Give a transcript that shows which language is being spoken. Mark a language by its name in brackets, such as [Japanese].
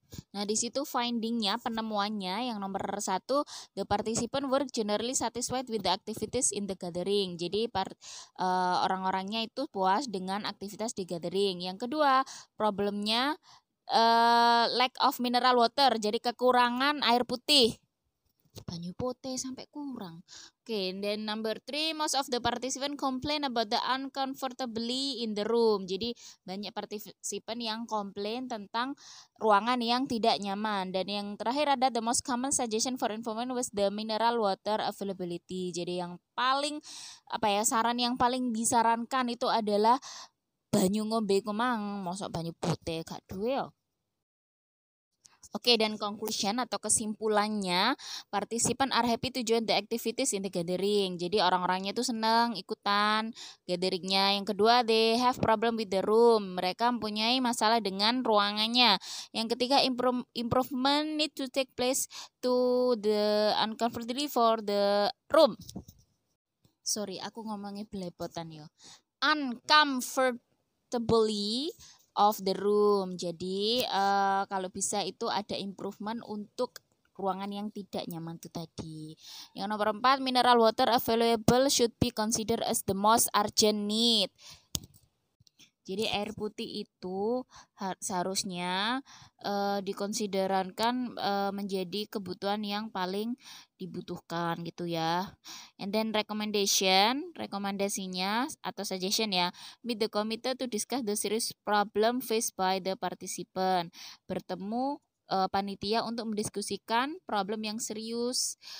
[Indonesian] Nah, di situ findingnya, penemuannya yang nomor 1, [English] the participant were generally satisfied with the activities in the gathering. [Indonesian] Jadi orang-orangnya itu puas dengan aktivitas di gathering. Yang kedua, problemnya [English] lack of mineral water, [Indonesian] jadi kekurangan air putih. [Javanese] banyu putih sampai kurang. [English] Oke, then number 3, most of the participant complain about the uncomfortably in the room. [Indonesian] Jadi banyak partisipan yang komplain tentang ruangan yang tidak nyaman. Dan yang terakhir ada [English] the most common suggestion for improvement was the mineral water availability. [Indonesian] Jadi yang paling saran yang paling disarankan itu adalah [Javanese] banyu ngombe kumang, mosok banyu putih gak duwe yo. [English] Oke, dan conclusion [Indonesian] atau kesimpulannya, [English] partisipan are happy to join the activities in the gathering. [Indonesian] Jadi orang-orangnya itu senang ikutan gatheringnya. Yang kedua, [English] they have problem with the room. [Indonesian] Mereka mempunyai masalah dengan ruangannya. Yang ketiga, [English] improvement need to take place to the uncomfortably for the room. Sorry, [Indonesian] aku ngomongnya belepotan yo. [English] Uncomfortably of the room. [Indonesian] Jadi kalau bisa itu ada improvement untuk ruangan yang tidak nyaman itu tadi. Yang nomor 4, [English] mineral water available should be considered as the most urgent need. [Indonesian] Jadi air putih itu seharusnya dikonsiderkan menjadi kebutuhan yang paling dibutuhkan gitu ya. [English] And then [Indonesian] rekomendasinya atau [English] suggestion ya, meet the committee to discuss the serious problem faced by the participant. [Indonesian] Bertemu panitia untuk mendiskusikan problem yang serius.